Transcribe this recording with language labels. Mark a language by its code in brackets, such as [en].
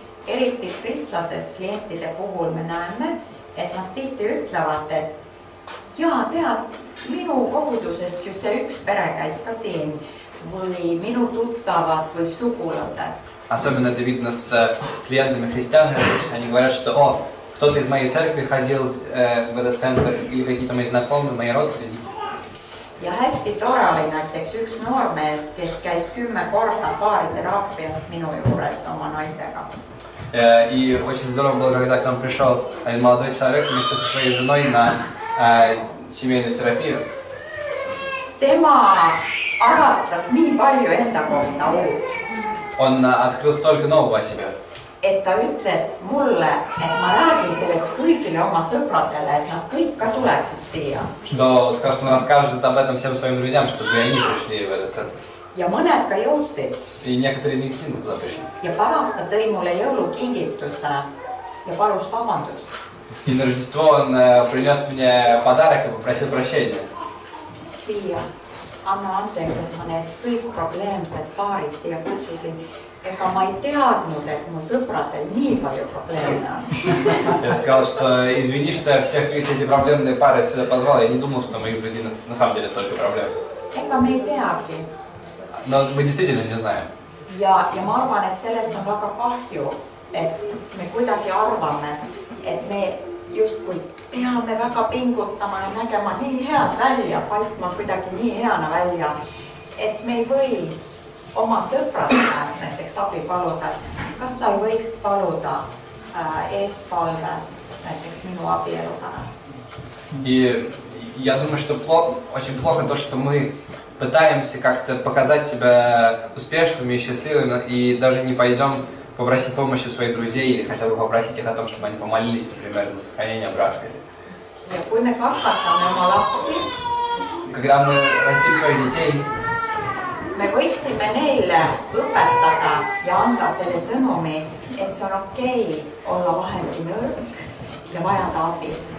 [et] Eriti kristlasest klientide puhul me näeme, et nad tihti ütlevad, et jaa, tead, minu kogudusest ju see üks pere käis ka siin või minu tuttavad või sugulased. [ru] Особенно это видно с клиентами христиан. Они говорят, что кто-то из моей церкви ходил в этот центр, или какие-то мои знакомые, мои родственники. [et] Ja hästi tore oli näiteks üks noormees, kes käis 10 korda baariteraapias minu juures oma naisega. [ru] И очень здорово было, когда к нам пришел один молодой человек вместе со своей женой на семейную терапию. [et] Tema avastas nii palju enda kohta uut. [ru] Он открыл столько нового о себе. [et] Et ta ütles mulle, et ma räägin sellest kõigile oma sõpradele, et nad kõik ka tuleksid siia. [ru] Что сказал, что он расскажет об этом всем своим друзьям, чтобы они пришли в этот центр. [et] Ja mõned ka jõudsid. [ru] И некоторые из них сильно туда пришли. [et] Ja pärast ta tõi mulle jõulukingituse ja palus vabandust. [ru] И на Рождество он принес мне подарок и попросил прощения. [et] Pia, anna andeks, et ma need kõik probleemsed paarid siia kutsusin. Ega ma ei teadnud, et mu sõpradel nii palju probleeme on. [ru] Я сказал, что извини, что я всех эти проблемные пары сюда позвал. Я не думал, что у моих друзей на самом деле столько проблем. [et] Ega me ei teagi. [ru] Но мы действительно не знаем. [et] Ja ma arvan, et sellest on väga kahju, et me kuidagi arvame, et me justkui peame väga pingutama ja nägema nii head välja, paistma kuidagi nii heana välja, et me ei või oma sõprade käest näiteks abi paluda. Kas sa ei võiks paluda eestpalve näiteks minu abielu pärast? [ru] И я думаю, что очень плохо то, что мы пытаемся как-то показать себя успешными и счастливыми, и даже не пойдем попросить помощи у своих друзей или хотя бы попросить их о том, чтобы они помолились, например, за сохранение брака. [et] Ja kui me kasvatame oma lapsi, [ru] Когда мы растим своих детей, [et] me võiksime neile õpetada ja anda selle sõnumi, et see on okei olla vahesti nõrk ja vajada abi.